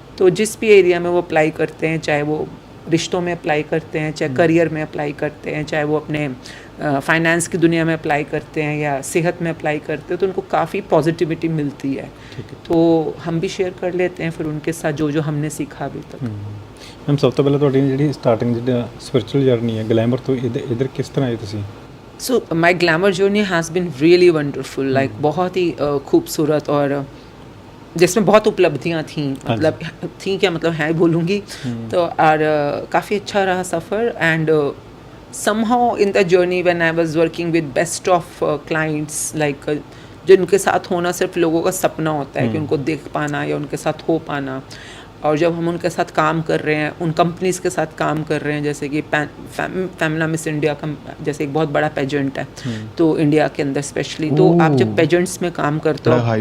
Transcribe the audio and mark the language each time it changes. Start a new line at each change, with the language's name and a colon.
Hindi: तो जिस भी एरिया में वो अप्लाई करते हैं, चाहे वो रिश्तों में अप्लाई करते हैं, चाहे करियर में अप्लाई करते हैं, चाहे वो अपने फाइनेंस की दुनिया में अप्लाई करते हैं या सेहत में अप्लाई करते हैं, तो उनको काफ़ी पॉजिटिविटी मिलती है। तो हम भी शेयर कर लेते हैं फिर उनके साथ जो जो हमने सीखा अभी तक।
Punjabi: ਮੈਮ, ਸਭ ਤੋਂ ਪਹਿਲਾਂ ਤੁਹਾਡੀ ਜਿਹੜੀ ਸਟਾਰਟਿੰਗ ਜਿਹੜਾ ਸਪਿਰਚੁਅਲ ਜਰਨੀ ਹੈ ਗਲੈਮਰ ਤੋਂ ਇਧਰ ਕਿਸ ਤਰ੍ਹਾਂ ਆਏ ਤੁਸੀਂ?
English: so my glamour journey has been really wonderful,
Hindi: like बहुत ही खूबसूरत, और जिसमें बहुत उपलब्धियाँ थीं, मतलब थी क्या मतलब है बोलूँगी, तो और काफ़ी अच्छा रहा सफ़र। And
English: somehow in the journey when I was working with best of clients,
Hindi: like जिनके साथ होना सिर्फ लोगों का सपना होता है कि उनको देख पाना या उनके साथ हो पाना, और जब हम उनके साथ काम कर रहे हैं, उन कंपनीज़ के साथ काम कर रहे हैं, जैसे कि फैमिला मिस इंडिया का जैसे एक बहुत बड़ा पेजेंट है, तो इंडिया के अंदर स्पेशली, तो आप जब पेजेंट्स में काम करते हो,